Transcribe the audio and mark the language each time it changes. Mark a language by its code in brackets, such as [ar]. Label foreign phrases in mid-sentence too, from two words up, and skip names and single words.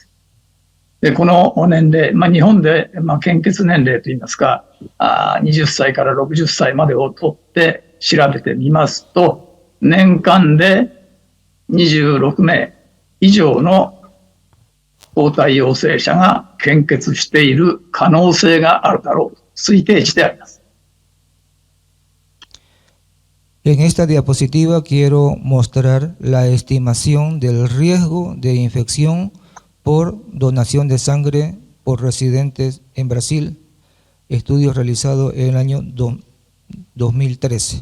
[ja] で、この年齢、日本で、献血年齢といいますか、20歳から60歳までを取って調べてみますと、年間で26名以上の抗体陽性者が献血している可能性があるだろうと推定してあります。 [es] En esta diapositiva quiero mostrar la estimación del riesgo de infección por donación de sangre por residentes en Brasil, estudio realizado en el año 2013.